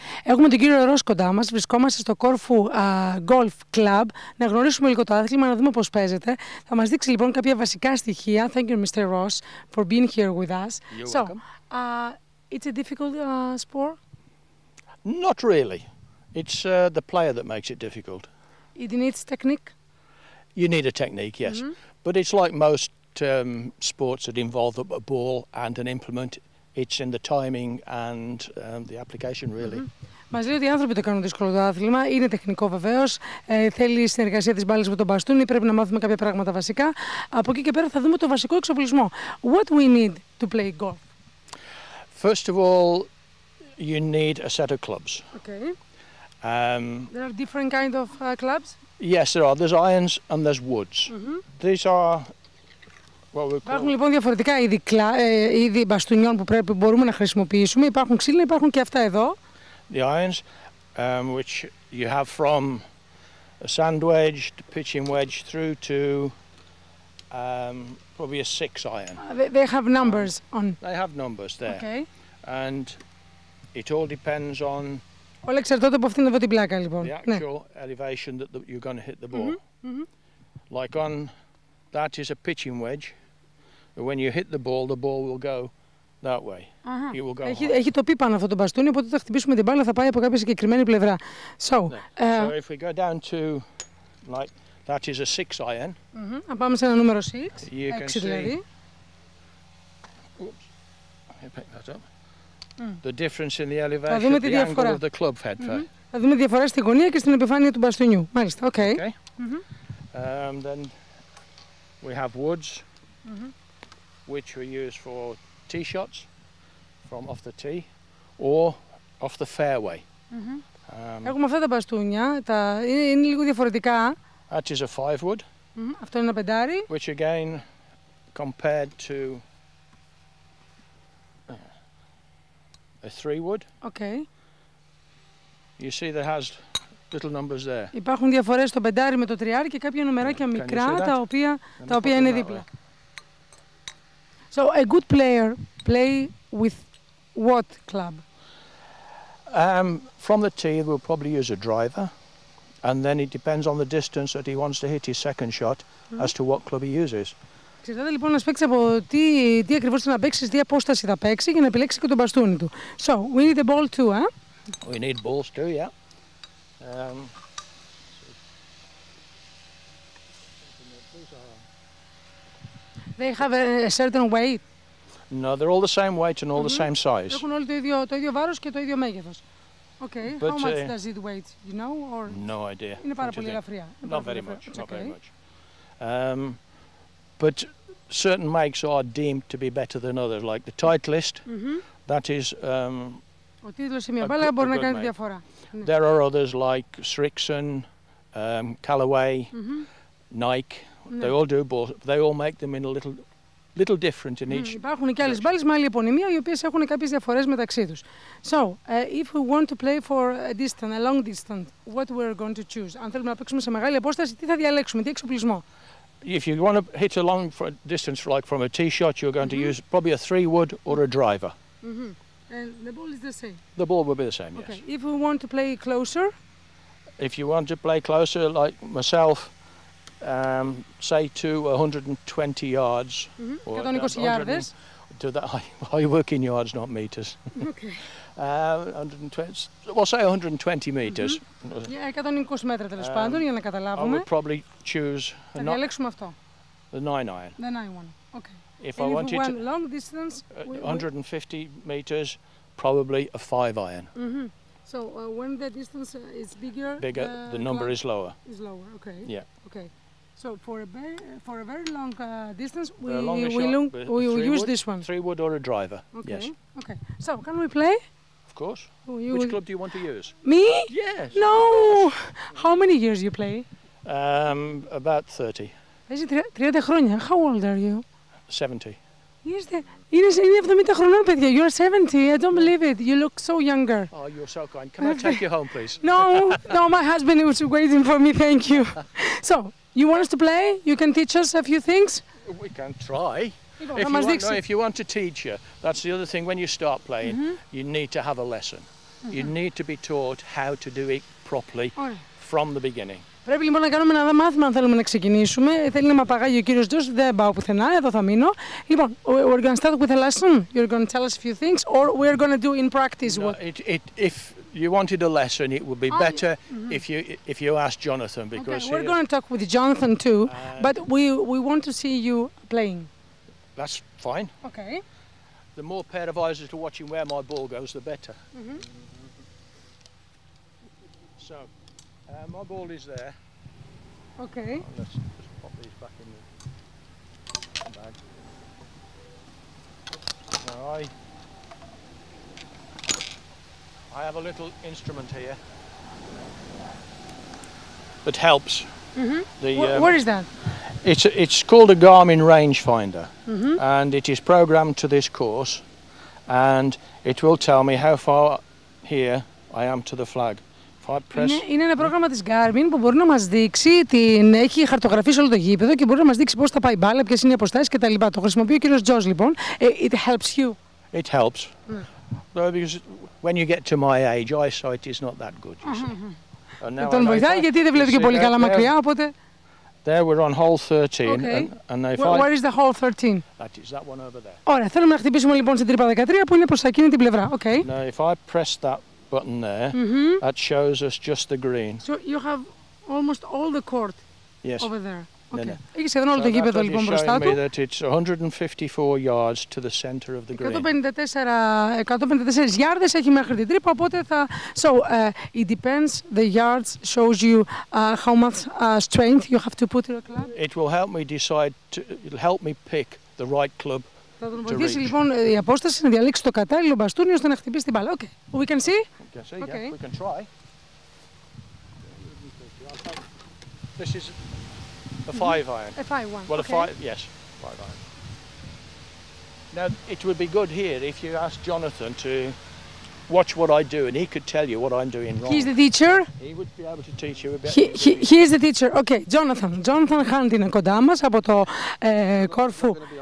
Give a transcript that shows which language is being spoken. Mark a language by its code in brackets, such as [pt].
[el] Έχουμε τον κύριο Ροζ κοντά μας. Βρισκόμαστε στο Κόρφου Golf Club. Να γνωρίσουμε λίγο το άθλημα, να δούμε πώς παίζεται. Θα μας δείξει λοιπόν κάποια βασικά στοιχεία. [en] Thank you, Mr. Ross, for being here with us. You're so, welcome. It's a difficult sport? Not really. It's the player that makes it difficult. It needs technique? You need a technique, yes. But it's like most sports that involve a ball and an implement. It's in the timing and the application, really. [el] Μας λέει ότι οι άνθρωποι το κάνουν δύσκολο το άθλημα. Είναι τεχνικό βεβαίως. Θέλει συνεργασία της μπάλας με τον μπαστούνι. Πρέπει να μάθουμε κάποια πράγματα βασικά. Από εκεί και πέρα θα δούμε το βασικό εξοπλισμό. [en] What we need to play golf? First of all, you need a set of clubs. Okay. There are different kind of clubs? Yes, there are. There's irons and there's woods. These are what we call... [el] Υπάρχουν λοιπόν διαφορετικά είδη μπαστούνιων που μπορούμε να χρησιμοποιήσουμε. Υπάρχουν ξύλινα, υπάρχουν και αυτά εδώ. [en] The irons, which you have from a sand wedge, to pitching wedge, through to probably a 6 iron. They have numbers on. They have numbers there. Okay. And it all depends on [el] όλα εξαρτώνται από αυτήν εδώ την πλάκα λοιπόν. [en] the actual elevation that you're going to hit the ball. Like on that is a pitching wedge. But when you hit the ball will go that way. It will go [el] έχει το πι πάνω αυτό το μπαστούνι, οπότε θα χτυπήσουμε την μπάλα, θα πάει από κάποια συγκεκριμένη πλευρά. [en] So if we go down to like that is a 6 iron. [el] Να πάμε σε ένα νούμερο 6. [en] You can see. [el] Δηλαδή. [en] Oops. I pick that up. The difference in the elevation, the angle of the club head. [el] Θα δούμε διαφορά στη γωνία και στην επιφάνεια του μπαστούνιου. Μάλιστα, okay. [en] Then we have woods, which we use for tee shots from off the tee or off the fairway. [el] Έχουμε αυτά τα μπαστούνια, είναι λίγο διαφορετικά. [en] That is a 5 wood. [el] Αυτό είναι ένα πεντάρι. [en] Which again compared to a 3 wood. Okay. You see that has little numbers there. [el] Υπάρχουν διαφορές στο πεντάρι με το τριάρι και κάποια νομεράκια μικρά τα οποία είναι δίπλα. [en] So a good player play with what club? From the tee we'll probably use a driver, and then it depends on the distance that he wants to hit his second shot as to what club he uses. [el] Εξαρτάται λοιπόν να παίξει από τι ακριβώς θα παίξει, τι απόσταση θα παίξει για να επιλέξει και τον μπαστούνι του. [en] So we need a ball too, huh? We need balls too, yeah. They have a certain weight. No, they're all the same weight and all the same size. [el] Έχουν όλοι το ίδιο βάρος και το ίδιο μέγεθος. [en] Okay. But, how much does it weight? You know, or? No idea. [el] Είναι πάρα πολύ ελαφριά. [en] Not very much. Not very much. But certain makes are deemed to be better than others. Like the Titleist, that is. [el] Ο τίτλος σε μια μπάλα μπορεί να κάνει διαφορά. [en] There are others like Srixon, Callaway, Nike. They all do balls. They all make them in a little different in each. [el] Υπάρχουν και άλλες μπάλες με άλλη επωνυμία, οι οποίες έχουν κάποιες διαφορές μεταξύ τους. [en] So, if we want to play for a distance, a long distance, what we're going to choose? [el] Αν θέλουμε να παίξουμε σε μεγάλη απόσταση, τι θα διαλέξουμε, τι εξοπλισμό? [en] If you want to hit a long distance, like from a tee shot, you're going to use probably a 3 wood or a driver. And the ball is the same? The ball will be the same, yes. Okay. If we want to play closer? If you want to play closer, like myself, say to 120 yards. 120 yards. I work in yards, not meters. Okay. 120, well, say 120 meters. [el] 120 μέτρα τέλος πάντων, για να καταλάβουμε. [en] I would probably choose [el] θα διαλέξουμε αυτό. [en] The 9 iron. The 9 one. Okay. If I wanted to long distance, 150 meters, probably a 5 iron. So when the distance is bigger, the number is lower. Is lower. Okay. Yeah. Okay. So for a very long distance, we use this one. 3 wood or a driver. Okay. Yes. Okay. So can we play? Of course. Which club do you want to use? Me? Yes. No. How many years you play? About 30. [el] Παίζει 30 χρόνια. [en] How old are you? 70. [el] Είναι 70 χρονών, παιδιά. [en] You're 70. I don't believe it. You look so younger. Oh, you're so kind. Can I take you home, please? No, my husband was waiting for me. Thank you. So, you want us to play? You can teach us a few things? We can try. If you want to teach you, that's the other thing. When you start playing, you need to have a lesson. You need to be taught how to do it properly from the beginning. [el] Πρέπει λοιπόν να κάνουμε ένα μάθημα αν θέλουμε να ξεκινήσουμε. Θέλει να με απαγάγει ο κύριος Τζος, δεν πάω πουθενά, εδώ θα μείνω. [en] Λοιπόν, we're going to start with a lesson. You're going to tell us a few things, or we're going to do in practice. No, if you wanted a lesson, it would be better if you asked Jonathan, because we're going to talk with Jonathan too, but we want to see you playing. That's fine. Okay. The more pair of eyes to watching where my ball goes, the better. So, my ball is there. Okay. Let's just pop these back in the bag. Now I have a little instrument here that helps. What is that? It's called a Garmin rangefinder, and it is programmed to this course, and it will tell me how far here I am to the flag. Είναι ένα πρόγραμμα της Garmin που μπορεί να μας δείξει, έχει χαρτογραφήσει όλο το γήπεδο και μπορεί να μας δείξει πώς θα πάει η μπάλα, ποιες είναι οι αποστάσεις κτλ. Το χρησιμοποιεί ο κύριος Τζος λοιπόν. It helps you. It helps. Because when you get to my age, eyesight is not that good. Τον βοηθάει γιατί δεν βλέπει και πολύ καλά μακριά, οπότε... There we're on hole 13. And if Where is the hole 13? That is that one over there. Ωραία, θέλουμε να χτυπήσουμε λοιπόν στην τρύπα 13 που είναι προς εκείνη την πλευρά. Okay. Now if I press that button there, that shows us just the green. So you have almost all the court over there. Okay. Έχει σχεδόν όλο το γήπεδο λοιπόν μπροστά του. That it's 154 yards to the center of the green. 154 γιάρδες έχει μέχρι την τρύπα, οπότε θα... So, it depends, the yards shows you how much strength you have to put in a club. It will help me decide, it'll help me pick the right club. Θα τον βοηθήσει λοιπόν η απόσταση να διαλέξει το κατάλληλο μπαστούνι ώστε να χτυπήσει την μπάλα. Okay. We can see? We can see, yeah. We can try. This is a 5-iron. A 5-1. Well, yes, 5-iron. Now, it would be good here if you asked Jonathan to watch what I do, and he could tell you what I'm doing wrong. He's the teacher. He would be able to teach you a bit. He is the teacher. Okay, Jonathan. [el] Jonathan Hunt είναι κοντά μας από το Corfu.